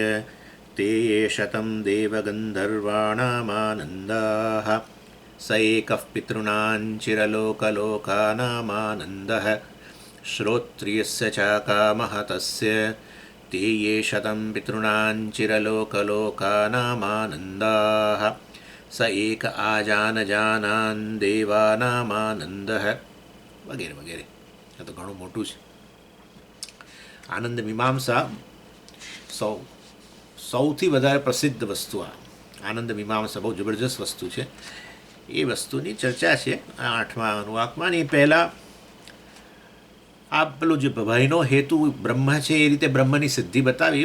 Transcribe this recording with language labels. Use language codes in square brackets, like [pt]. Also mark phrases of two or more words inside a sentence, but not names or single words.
[sa] ते ये शतं देवगन्धर्वाणामानन्दाः स एकः पितॄणां चिरलोकलोकानामानन्दः श्रोत्रियस्य चाकामः तस्य ते ये शतं पितॄणां चिरलोकलोकानामानन्दाः स एक आजानजानान् देवानामानन्दः [gu] વગેરે વગેરે। આ તો ઘણું મોટું છે. આનંદ મીમાંસા સૌથી વધારે પ્રસિદ્ધ વસ્તુ આનંદ મીમાંસા બહુ જબરજસ્ત વસ્તુ છે. એ વસ્તુની ચર્ચા છે આ આઠમા અનુવાકમાં. એ પહેલાં આ પેલું જે ભયનો હેતુ બ્રહ્મ છે એ રીતે બ્રહ્મની સિદ્ધિ બતાવી.